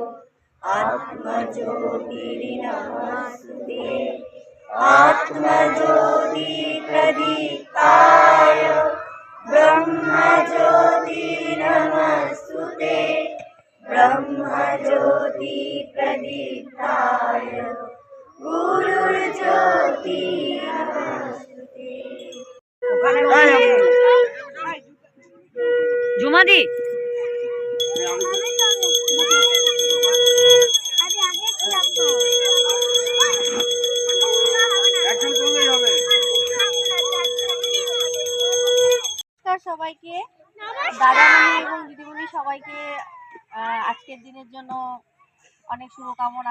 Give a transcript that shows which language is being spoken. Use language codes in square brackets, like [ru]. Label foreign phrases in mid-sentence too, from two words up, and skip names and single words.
[sa] आत्मज्योतिर्नमस्तुते, आत्मज्योति प्रदीप्ताय ब्रह्मज्योति नमस्तुते, ब्रह्मज्योति प्रदीप्ताय गुरुर्ज्योति नमस्तुते। जुमादी [bn] সবাইকে, দাদামণি এবং দিদিমণি সবাইকে আজকের দিনের জন্য অনেক শুভকামনা।